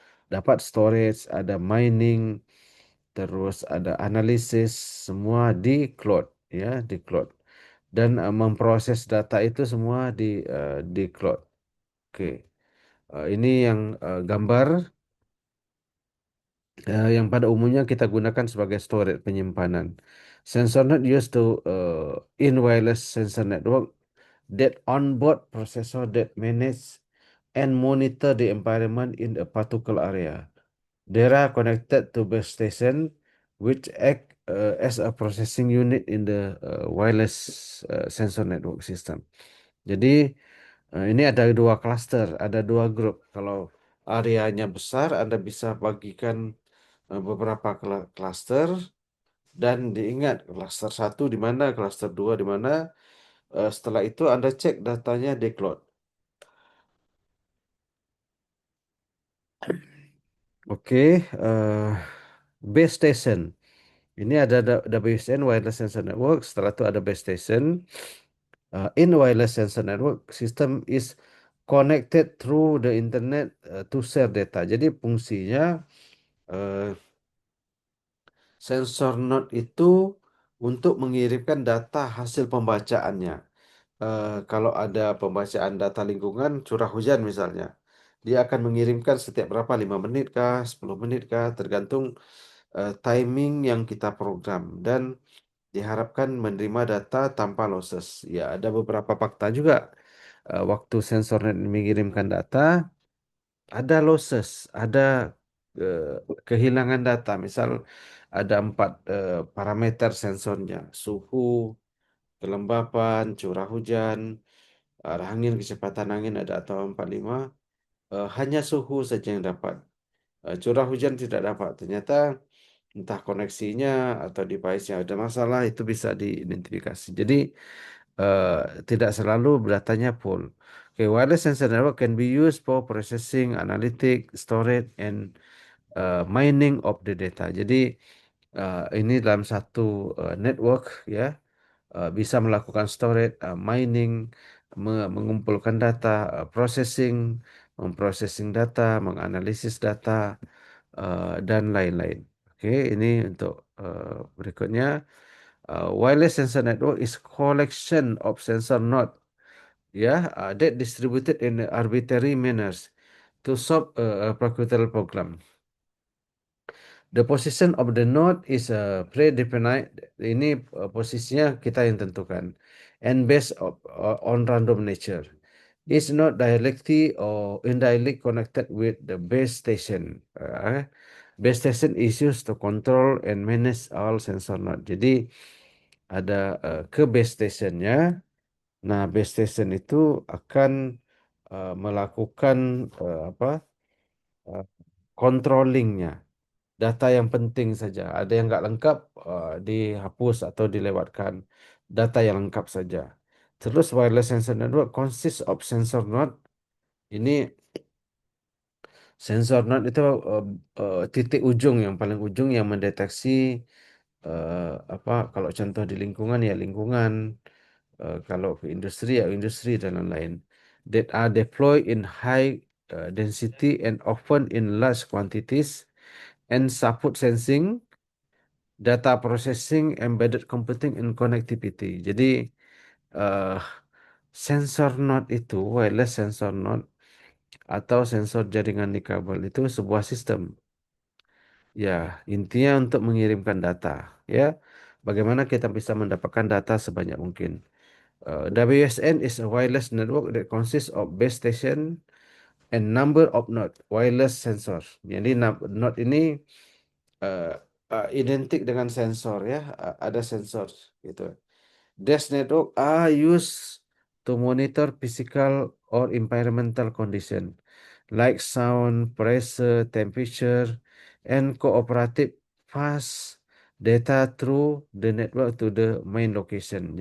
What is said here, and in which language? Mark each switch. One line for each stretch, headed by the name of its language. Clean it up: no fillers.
Indonesian: Dapat storage, ada mining, terus ada analisis, semua di cloud, ya, di cloud. Dan memproses data itu semua di cloud. Oke. Ini yang gambar yang pada umumnya kita gunakan sebagai storage, penyimpanan.
English: Sensor node used to in wireless sensor network that onboard processor that manage and monitor the environment in a particular area. They are connected to base station, which act as a processing unit in the wireless sensor network system.
Indonesian: Jadi ini ada dua cluster, ada dua grup. Kalau areanya besar, Anda bisa bagikan beberapa cluster dan diingat cluster satu di mana, cluster dua di mana. Setelah itu Anda cek datanya decload. Oke, base station. Ini ada WSN Wireless Sensor Network. Setelah itu ada base station.
English: In wireless sensor network, system is connected through the internet to share data.
Indonesian: Jadi fungsinya uh, sensor node itu untuk mengirimkan data hasil pembacaannya. Kalau ada pembacaan data lingkungan, curah hujan misalnya, dia akan mengirimkan setiap berapa, 5 menit kah, 10 menit kah, tergantung timing yang kita program. Dan diharapkan menerima data tanpa losses. Ya, ada beberapa fakta juga. Waktu sensornya mengirimkan data, ada losses, ada eh, kehilangan data. Misal ada 4 parameter sensornya: suhu, kelembapan, curah hujan, arah angin, kecepatan angin ada atau 45. Hanya suhu saja yang dapat. Curah hujan tidak dapat. Ternyata entah koneksinya atau device-nya ada masalah, itu bisa diidentifikasi. Jadi eh, tidak selalu datanya full.
English: Okay, wireless sensor network can be used for processing, analytic, storage, and mining of the data.
Indonesian: Jadi ini dalam satu network ya, bisa melakukan storage, mining, mengumpulkan data, processing, memprocessing data, menganalisis data, dan lain-lain. Oke, ini untuk berikutnya.
English: Wireless sensor network is collection of sensor node, ya, that distributed in arbitrary manners to solve a particular program. The position of the node is predefined.
Indonesian: Ini posisinya kita yang tentukan,
English: and based on random nature. It's not directly or indirectly connected with the base station. Base station is used to control and manage all sensor node.
Indonesian: Jadi ada ke base stationnya. Nah, base station itu akan melakukan apa? Uh, controllingnya. Data yang penting saja. Ada yang nggak lengkap, dihapus atau dilewatkan. Data yang lengkap saja.
English: Terus wireless sensor network consists of sensor node.
Indonesian: Ini sensor node itu titik ujung, yang paling ujung yang mendeteksi apa, kalau contoh di lingkungan ya lingkungan, kalau ke industri ya industri dan lain-lain.
English: That are deployed in high density and often in large quantities and support sensing, data processing, embedded computing, and connectivity.
Indonesian: Jadi eh, sensor node itu, wireless sensor node atau sensor jaringan nikabel itu sebuah sistem. Ya, intinya untuk mengirimkan data. Ya, bagaimana kita bisa mendapatkan data sebanyak mungkin.
English: WSN is a wireless network that consists of base station and number of node wireless sensor.
Indonesian: Jadi node ini eh, identik dengan sensor ya, ada sensor gitu.
English: These network are used to monitor physical or environmental condition like sound, pressure, temperature, and cooperative pass data through the network to the main location.